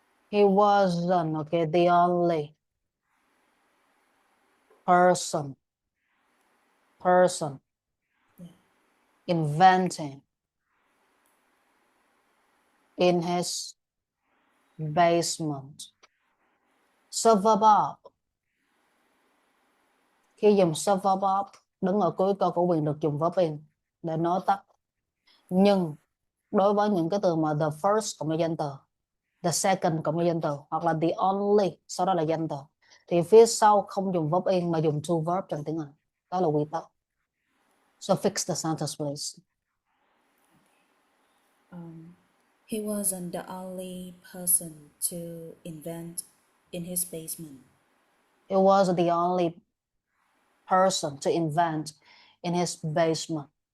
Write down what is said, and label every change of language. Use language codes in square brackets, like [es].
[en] He wasn't, okay, the only person inventing in his basement. So verb up. [vi] Khi dùng so verb up đứng ở cuối câu có quyền được dùng verb in để nói tắt. Nhưng đối với những cái từ mà the first cộng với danh từ, the second cộng với danh từ, hoặc là the only sau đó là danh từ, thì phía sau không dùng verb in mà dùng to verb trong tiếng Anh. Đó là quy tắc. [en] So fix the sentence, please. He wasn't the only person to invent in his basement. He was the only person to invent in his basement.